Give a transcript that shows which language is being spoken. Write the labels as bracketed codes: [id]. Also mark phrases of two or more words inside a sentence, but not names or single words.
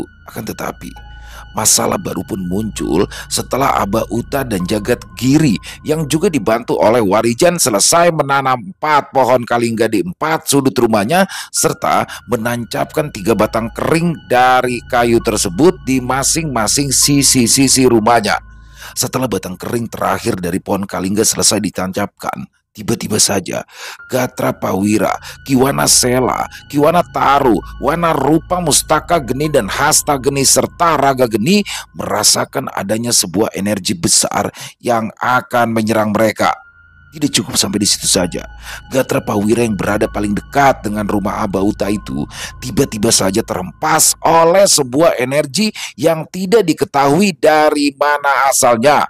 [id] Akan tetapi, masalah baru pun muncul setelah Abauta dan Jagat Giri yang juga dibantu oleh Warijan selesai menanam 4 pohon kalingga di 4 sudut rumahnya serta menancapkan 3 batang kering dari kayu tersebut di masing-masing sisi-sisi rumahnya. Setelah batang kering terakhir dari pohon kalingga selesai ditancapkan, tiba-tiba saja Gatra Pawira, Kiwana Sela, Kiwana Taru, Wanarupa, Mustaka Geni, dan Hasta Geni serta Raga Geni merasakan adanya sebuah energi besar yang akan menyerang mereka. Tidak cukup sampai di situ saja. Gatra Pawira yang berada paling dekat dengan rumah Abauta itu tiba-tiba saja terhempas oleh sebuah energi yang tidak diketahui dari mana asalnya.